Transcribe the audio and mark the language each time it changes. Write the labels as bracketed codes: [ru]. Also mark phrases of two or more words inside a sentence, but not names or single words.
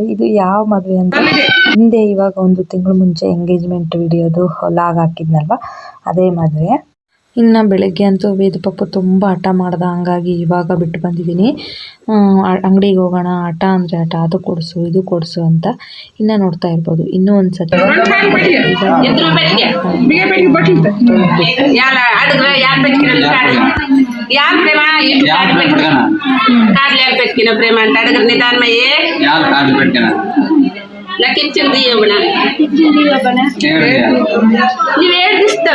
[kn] ಇದು ಯಾವ ಮದುವೆ ಅಂತ ಹಿಂದೆ ಇವಾಗ 1 ತಿಂಗಳು ಮುಂಚೆ ಎಂಗೇಜ್ಮೆಂಟ್ ವಿಡಿಯೋದು ಲಾಗ್ ಹಾಕಿದ್ನಲ್ವ, ಅದೇ ಮದುವೆ. ಇನ್ನು ಬೆಳಗ್ಗೆ ಅಂತೂ ವೇದ ಪಪ್ಪು ತುಂಬ ಹಠ ಮಾಡ್ದ, ಹಂಗಾಗಿ ಇವಾಗ ಬಿಟ್ಟು ಬಂದಿದ್ದೀನಿ. ಅಂಗಡಿಗೆ ಹೋಗೋಣ, ಹಠ ಅಂದರೆ ಹಠ, ಅದು ಕೊಡಿಸು ಇದು ಕೊಡಿಸು ಅಂತ. ಇನ್ನು ನೋಡ್ತಾ ಇರ್ಬೋದು, ಇನ್ನೂ ಒಂದು ಸತಿ [te] ప్రేమ అంటే అడగరు నిదానమయ్యే నాకు ఇచ్చింది నువ్వు ఏడిస్తావే